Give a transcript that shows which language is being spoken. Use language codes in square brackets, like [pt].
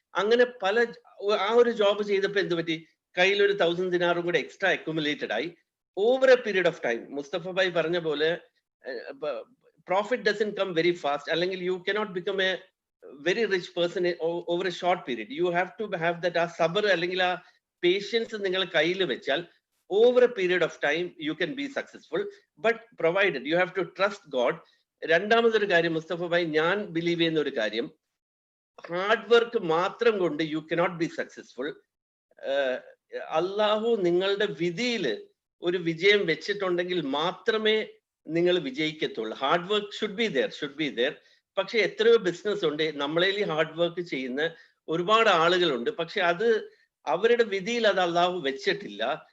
[ml] അങ്ങനെ ആ ഒരു ജോബ് ചെയ്തപ്പോ എന്ത് പറ്റി, കയ്യിൽ ഒരു 1000 ദിനാറും കൂടെ [en] Extra accumulated ആയി over a period of time. [ml] Mustafa bhai പറഞ്ഞ പോലെ [en] Profit doesn't come very fast, അല്ലെങ്കിൽ you cannot become a very rich person over a short period. You have to have that, [ml] ആ സബർ അല്ലെങ്കിൽ ആ പേഷ്യൻസ് നിങ്ങൾ കയ്യിൽ വെച്ചാൽ [en] over a period of time you can be successful, but provided you have to trust God. [ml] രണ്ടാമതൊരു കാര്യം മുസ്തഫ ഭായ്, ഞാൻ ബിലീവ് ചെയ്യുന്ന ഒരു കാര്യം, ഹാർഡ് വർക്ക് മാത്രം കൊണ്ട് [en] You cannot be successful. [ml] അള്ളാഹു നിങ്ങളുടെ വിധിയിൽ ഒരു വിജയം വെച്ചിട്ടുണ്ടെങ്കിൽ മാത്രമേ നിങ്ങൾ വിജയിക്കത്തുള്ളൂ. [en] Hard work should be there. [ml] പക്ഷെ എത്രയോ ബിസിനസ് ഉണ്ട്, നമ്മളേലി ഹാർഡ് വർക്ക് ചെയ്യുന്ന ഒരുപാട് ആളുകളുണ്ട്, പക്ഷെ അത് അവരുടെ വിധിയിൽ അത് അള്ളാഹു വെച്ചിട്ടില്ല.